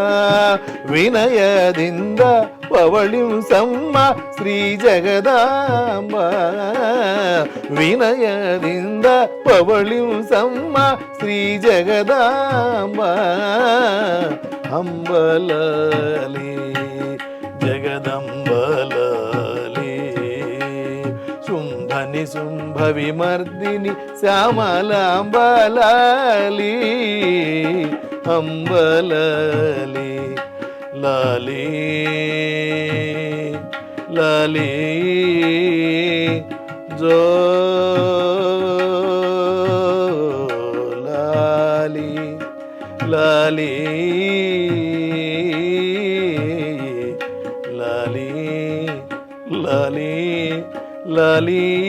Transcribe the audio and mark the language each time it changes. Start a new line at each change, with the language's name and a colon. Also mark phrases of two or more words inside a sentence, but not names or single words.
Kannada: ವಿನಯದಿಂದ ಪವಳಿಸಮ್ಮ ಶ್ರೀ ಜಗದಾಂಬ ವಿನಯದಿಂದ ಪವಳಿಸಮ್ಮ ಶ್ರೀ ಜಗದಾಂಬ ಅಂಬಲಾಲಿ ಜಗದಂಬಲಾಲಿ ಶುಂಭನಿ ಶುಂಭ ವಿಮರ್ದಿನಿ ಶ್ಯಾಮಲಾಂಬಲಾಲಿ ಅಂಬಲಾಲಿ
Telugu: లాలీ లాలీ జో లాలీ లాలీ లాలీ లాలీ లాలీ